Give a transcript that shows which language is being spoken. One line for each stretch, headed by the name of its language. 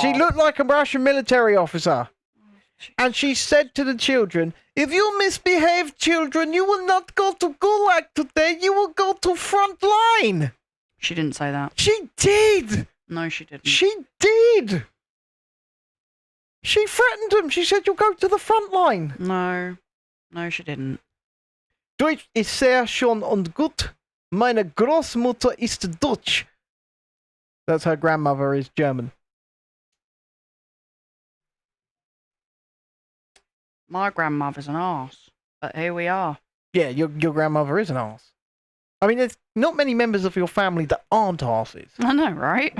English: She looked like a Russian military officer. And she said to the children, if you misbehave, children, you will not go to Gulag today. You will go to front line. She didn't say that. She did. No, she didn't. She did. She threatened them. She said, you'll go to the front line. No, she didn't.
German: Deutsch ist sehr schön und gut. Meine Großmutter ist Deutsch.
English: That's her grandmother is German. My grandmother's an arse, but here we are. Yeah, your grandmother is an arse. I mean, there's not many members of your family that aren't arses. I know, right?